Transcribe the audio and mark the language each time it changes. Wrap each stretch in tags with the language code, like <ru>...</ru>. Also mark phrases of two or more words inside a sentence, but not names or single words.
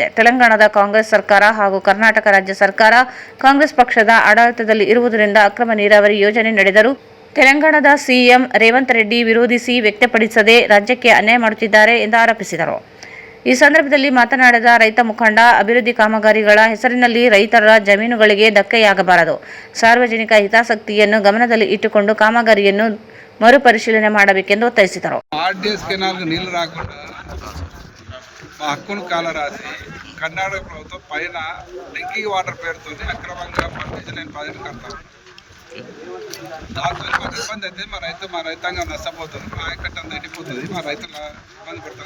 <kn>ತೆಲಂಗಾಣದ ಕಾಂಗ್ರೆಸ್ ಸರ್ಕಾರ ಹಾಗೂ ಕರ್ನಾಟಕ ರಾಜ್ಯ ಸರ್ಕಾರ ಕಾಂಗ್ರೆಸ್ ಪಕ್ಷದ ಆಡಳಿತದಲ್ಲಿ ಇರುವುದರಿಂದ ಅಕ್ರಮ ನೀರಾವರಿ ಯೋಜನೆ ನಡೆದರೂ ತೆಲಂಗಾಣದ CM ರೇವಂತ್ ರೆಡ್ಡಿ ವಿರೋಧಿಸಿ ವ್ಯಕ್ತಪಡಿಸದೆ ರಾಜ್ಯಕ್ಕೆ ಅನ್ಯಾಯ ಮಾಡುತ್ತಿದ್ದಾರೆ ಎಂದು ಆರೋಪಿಸಿದರು. ಈ ಸಂದರ್ಭದಲ್ಲಿ ಮಾತನಾಡಿದ ರೈತ ಮುಖಂಡ, ಅಭಿವೃದ್ಧಿ ಕಾಮಗಾರಿಗಳ ಹೆಸರಿನಲ್ಲಿ ರೈತರ ಜಮೀನುಗಳಿಗೆ ಧಕ್ಕೆಯಾಗಬಾರದು. ಸಾರ್ವಜನಿಕ ಹಿತಾಸಕ್ತಿಯನ್ನು ಗಮನದಲ್ಲಿ ಇಟ್ಟುಕೊಂಡು ಕಾಮಗಾರಿಯನ್ನು మరుపరిశీలన ಮಾಡಬೇಕೆಂದು ಒತ್ತಾಯಿಸಿದರು.</kn> <te>RDS కెనాల్కు నీళ్లు రాకుండా మా హక్కును కాలరాసి కర్ణాటక ప్రభుత్వం పైన</te> <en>drinking water</en> <te>పేరుతో అక్రమంగా పర్మిషన్ పదిని కడతాం. దాంతో కొంత ఇబ్బంది అయితే మా రైతాంగం నష్టపోతుంది, మా ఆయకట్టం ఎండిపోతుంది, మా రైతులు ఇబ్బంది పడతారు.</te>